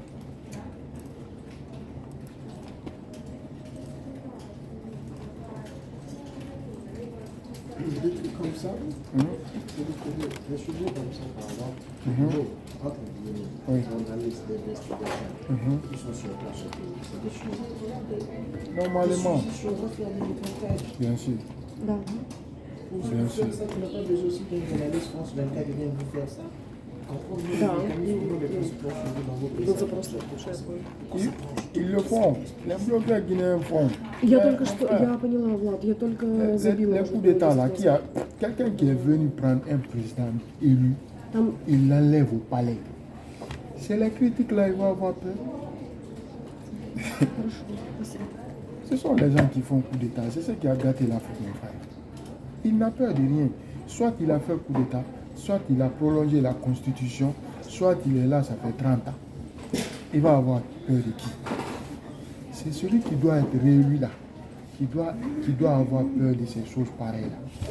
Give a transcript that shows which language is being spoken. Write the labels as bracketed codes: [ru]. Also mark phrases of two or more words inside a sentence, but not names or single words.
[fr] Des trucs comme ça, c'est des sujets comme ça, par exemple. Entre guillemets, journalistes d'investigation, qui sont sur place, c'est des choses. Normalement, On va faire des reportages. bien sûr. Pour faire ça, tu n'as pas besoin aussi qu'un journaliste France 24 vienne vous faire ça. [ru] Да, был запрос на [fr] Ils le font. Les blogueurs guinéens font. [ru] Я только что, я поняла, Влад, я только забила. [fr] Les coups d'État là, quelqu'un qui est venu prendre un président élu, [ru] Там, [fr] il l'enlève au palais. C'est les critiques là, ils vont avoir peur. [ru] хорошо, спасибо. [fr] Ce sont les gens qui font coup d'État. C'est ce qui a gâté l'Afrique, mon frère. Il n'a peur de rien. Soit il a fait coup d'État, soit il a prolongé la Constitution, soit il est là, ça fait 30 ans. Il va avoir peur de qui? C'est celui qui doit être réélu là, qui doit avoir peur de ces choses pareilles là.